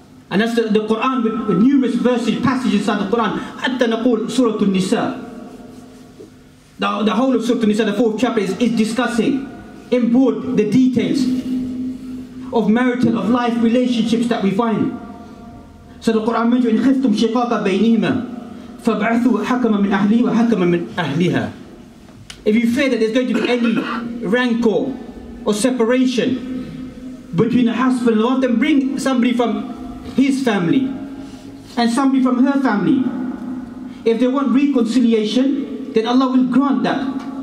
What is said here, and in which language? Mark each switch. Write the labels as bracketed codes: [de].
[en] And that's the Quran with numerous verses, passages inside the Quran. [ar] حتى نقول سورة النساء. [en] The whole of Surah An-Nisa, the 4th chapter, is discussing in broad the details of marital, of life relationships that we find. So the Quran mentions, [ar] إِنْ خِفْتُمْ شِقَاقَ بَيْنِهِمَا فَابْعَثُوا حَكَمًا مِنْ أَهْلِهِ وَحَكَمًا مِنْ أَهْلِهَا. [en] If you fear that there's going to be any rancor or separation between a husband and wife, then bring somebody from his family and somebody from her family. If they want reconciliation, then Allah will grant that.